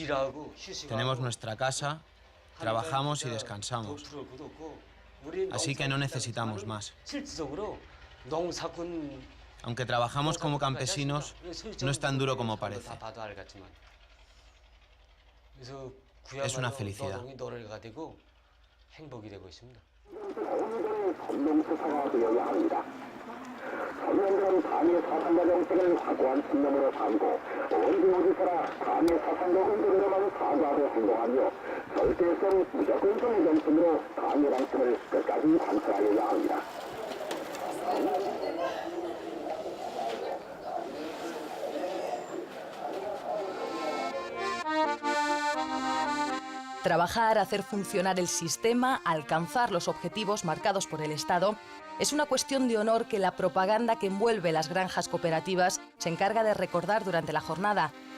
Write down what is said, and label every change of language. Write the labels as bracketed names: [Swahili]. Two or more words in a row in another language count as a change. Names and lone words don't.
[Spanish] Tenemos nuestra casa, trabajamos y descansamos. Así que no necesitamos más. Aunque trabajamos como campesinos, no es tan duro como parece. Es una felicidad. [Korean] 청년들은 반일 사상가 정책을 확고한 신념으로 삼고 어디 어디서나 반일 사상가 운동으로만 사과하고 행동하며 절대성 무조건성의 정신으로 반일 방침을 끝까지 관철하여야 합니다. [Spanish] Trabajar, hacer funcionar el sistema, alcanzar los objetivos marcados por el Estado, es una cuestión de honor que la propaganda que envuelve las granjas cooperativas se encarga de recordar durante la jornada.